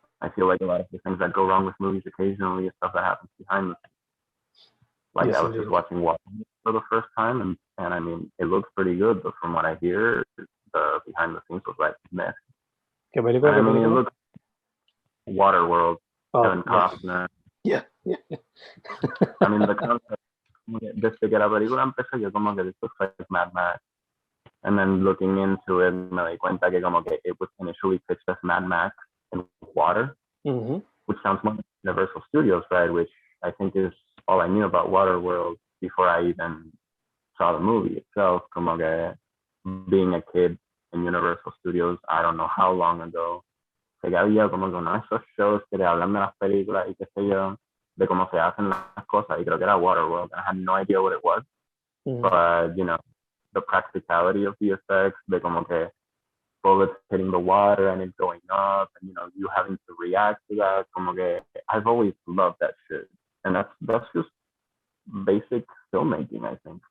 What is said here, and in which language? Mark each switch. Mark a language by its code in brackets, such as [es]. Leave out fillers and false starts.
[en] I feel like a lot of the things that go wrong with movies occasionally is stuff that happens behind the scenes. Like, yes, I was just watching Watchmen for the first time, and I mean, it looks pretty good, but from what I hear, the behind the scenes was like mess. [es] ¿Qué película? [en] I mean, it looks Waterworld, Kevin Costner. Yeah. I mean, the concept, [es] desde que la película empezó, yo como que [en] this looks like Mad Max. And then looking into it, [es] me di cuenta que como que [en] it was initially pitched as Mad Max in water, mm-hmm. which sounds more like Universal Studios, right? Which I think is all I knew about Waterworld before I even saw the movie itself. [es] Como que [en] being a kid in Universal Studios, I don't know how long ago, [es] que había como que uno de esos shows que te hablan de las películas y qué sé yo, de cómo se hacen las cosas, y creo que era Waterworld. [en] I had no idea what it was, but you know, the practicality of the effects, [es] de como que [en] bullets hitting the water and it going up, and you know, you having to react to that. [es] Como que [en] I've always loved that shit, and that's just basic filmmaking, I think.